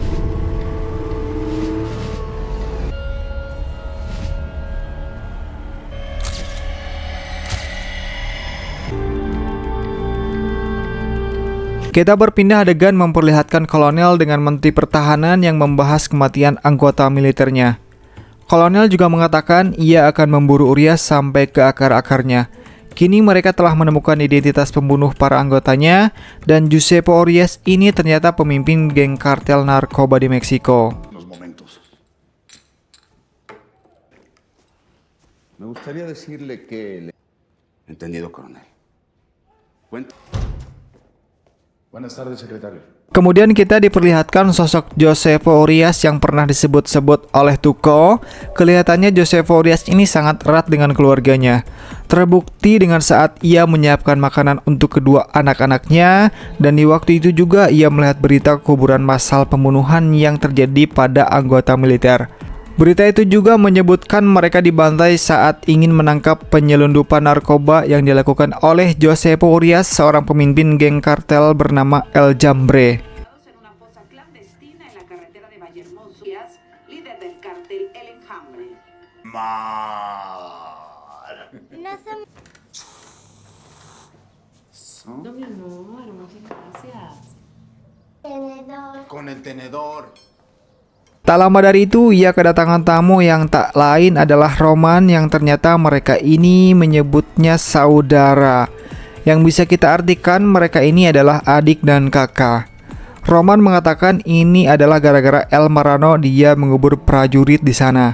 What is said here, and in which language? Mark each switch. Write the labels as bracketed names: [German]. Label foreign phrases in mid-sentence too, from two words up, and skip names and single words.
[Indonesian] Kita berpindah adegan memperlihatkan kolonel dengan menteri pertahanan yang membahas kematian anggota militernya. Kolonel juga mengatakan ia akan memburu Urias sampai ke akar-akarnya. Kini mereka telah menemukan identitas pembunuh para anggotanya, dan Giuseppe Urias ini ternyata pemimpin geng kartel narkoba di Meksiko. [Spanish] Me gustaría decirle que... Entendido, coronel. Buenas tardes, secretario. [Indonesian] Kemudian kita diperlihatkan sosok Josefo Urias yang pernah disebut-sebut oleh Tuko. Kelihatannya Josefo Urias ini sangat erat dengan keluarganya. Terbukti dengan saat ia menyiapkan makanan untuk kedua anak-anaknya, dan di waktu itu juga ia melihat berita kuburan massal pembunuhan yang terjadi pada anggota militer. Berita itu juga menyebutkan mereka dibantai saat ingin menangkap penyelundupan narkoba yang dilakukan oleh Josefo Urias, seorang pemimpin geng kartel bernama El Jambre. [Spanish] En una fosa clandestina en la carretera de Vallehermoso, líder del cartel El Enjambre. No, mi amor, muchas gracias. Con el tenedor. [Indonesian] Tak lama dari itu, ia kedatangan tamu yang tak lain adalah Roman, yang ternyata mereka ini menyebutnya saudara. Yang bisa kita artikan mereka ini adalah adik dan kakak. Roman mengatakan ini adalah gara-gara El Marrano dia mengubur prajurit di sana.